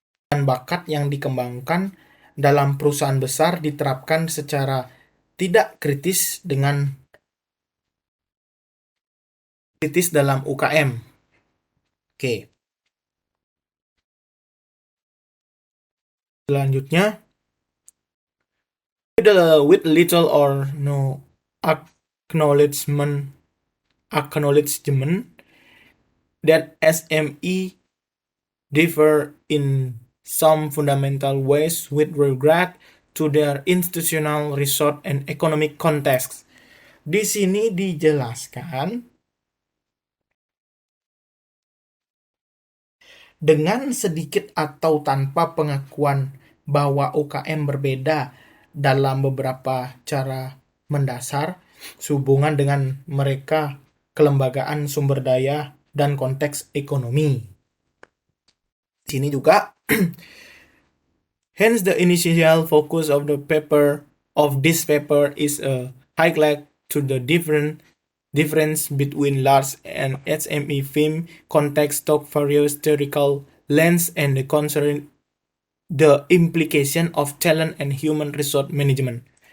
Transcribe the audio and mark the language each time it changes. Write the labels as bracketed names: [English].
[Indonesian] dan bakat yang dikembangkan dalam perusahaan besar diterapkan secara tidak kritis dalam UKM. Oke, selanjutnya, [English] with little or no acknowledgement that SME differ in some fundamental ways with regard to their institutional, resource, and economic context. [Indonesian] Di sini dijelaskan dengan sedikit atau tanpa pengakuan bahwa UKM berbeda dalam beberapa cara mendasar sehubungan dengan mereka, kelembagaan sumber daya, dan konteks ekonomi. Di sini juga [English] hence the initial focus of this paper is a highlight to the difference between large and SME firm context of various theoretical lens and the implication of talent and human resource management.